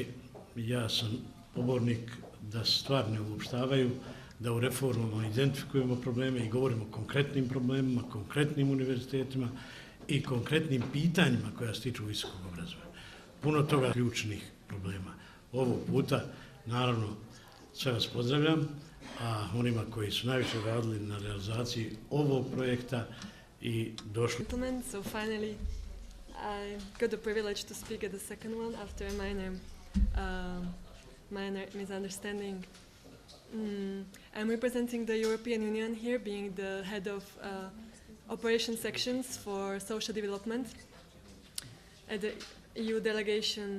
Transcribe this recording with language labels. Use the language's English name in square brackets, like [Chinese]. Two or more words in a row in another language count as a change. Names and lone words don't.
[Serbian] Ja sam pobornik da se stvari ne uopštavaju, da u reformama identifikujemo probleme i govorimo o konkretnim problemima, konkretnim univerzitetima i konkretnim pitanjima koja se tiču visokog obrazovanja. Puno toga ključnih problema. Ovog puta, naravno, sve vas pozdravljam, a onima koji su najviše radili na realizaciji ovog projekta i došli. [English] So finally, I got the privilege to speak at the second one after a minor misunderstanding. I'm representing the European Union here, being the head of operation sections for social development at the EU delegation.